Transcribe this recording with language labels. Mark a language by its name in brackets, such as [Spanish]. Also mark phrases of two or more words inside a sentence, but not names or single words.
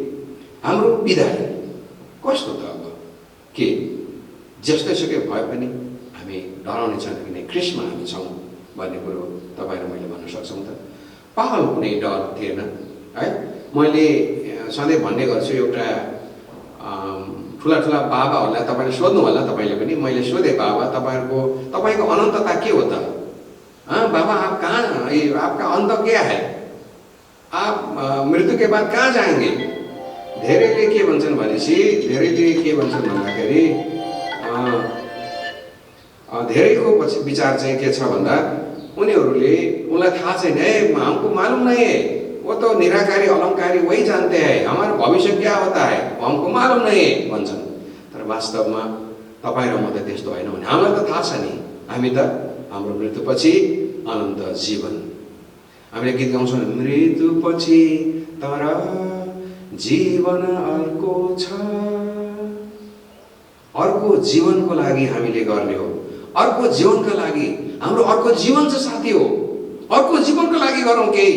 [Nepali] त्यही हाम्रो विदाई कस्तो त अब के जस्तोसुकै भए पनि हामी डराउने छैन किन ख्रिस्टमा हामी छौँ भन्ने कुरो तपाईँ र मैले भन्न सक्छौँ त। पावल कुनै डर थिएन है। मैले सधैँ भन्ने गर्छु एउटा ठुला ठुला बाबाहरूलाई तपाईँले सोध्नु होला, तपाईँले पनि मैले सोधेँ बाबा तपाईँको अनन्तता के हो त? [Hindi] बाबा आप कहाँ, आपका अंत क्या है? आप मृत्यु के बाद कहाँ जाएंगे? [Nepali] धेरैले के भन्छन् भनेपछि धेरैले के भन्छन् भन्दाखेरि धेरैको पछि विचार चाहिँ के छ भन्दा उनलाई थाहा छैन है, [Hindi] हमको मालूम नहीं है, वो तो निराकारी अलंकारी वही जानते हैं, हमारा भविष्य क्या होता है हमको मालूम नहीं है [Nepali] भन्छन्। तर वास्तवमा तपाईँ र म त त्यस्तो होइन भने हामीलाई त थाहा छ नि, हामी त हाम्रो मृत्युपछि अनन्त जीवन। हामीले गीत गाउँछौँ मृत्युपछि तर जीवन अर्को छ, अर्को जीवनको लागि हामीले गर्ने हो, अर्को जीवनका लागि हाम्रो अर्को जीवन चाहिँ साथी हो, अर्को जीवनको लागि गरौँ केही।